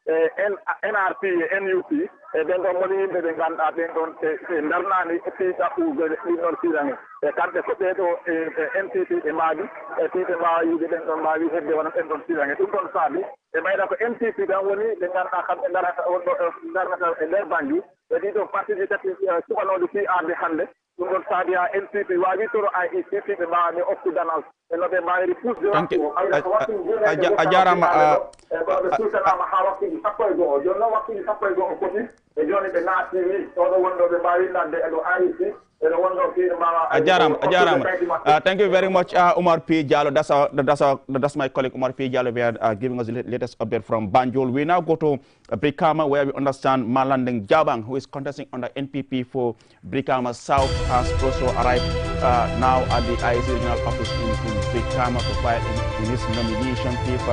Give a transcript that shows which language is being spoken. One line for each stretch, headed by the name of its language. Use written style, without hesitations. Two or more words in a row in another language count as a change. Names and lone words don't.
Fula: NRP e NUP ɓen ɗon woni yimɓe ɓe ngannduɗa ɓen ɗon ɓe darnani fi ɗaɓɓude ɗin ɗon firange kamɓe ko ɓeeɗo NCP ɓe maaɗi fiɓe mbawa yiide ɓen ɗon mbawi hedde wona ɓen ɗon firange ɗum ɗon saabi ɓe ɓayɗa ko NCP tan woni ɓe ngannduɗa kamɓe darnata e nder Banjul ɓe ɗiɗo parti ji tati cuɓanoɗo fi arde hannde ɗum ɗon saabi ha NCP wawi toro IEC fiɓe mbawa ɓe oftudanal no ɓe mbawiri pusde a jarama sultanama ha waktuji sappo e goho joni noon waktuji sappo e goho foti e joni ɓe naati ni oɗo wonɗo ɓe mbawi ladde eɗo IEC eɗo wonɗo fiɗe mbawa a jarama
English: thank you very much Omar P. Jallow. That's my colleague Omar P. Jallow. We are giving us the latest update from Banjul. We now go to Brikama, where we understand Malanding Jabang, who is contesting under NPP for Brikama South, has also arrived now at the IEC regional office in Brikama to file in his nomination papers.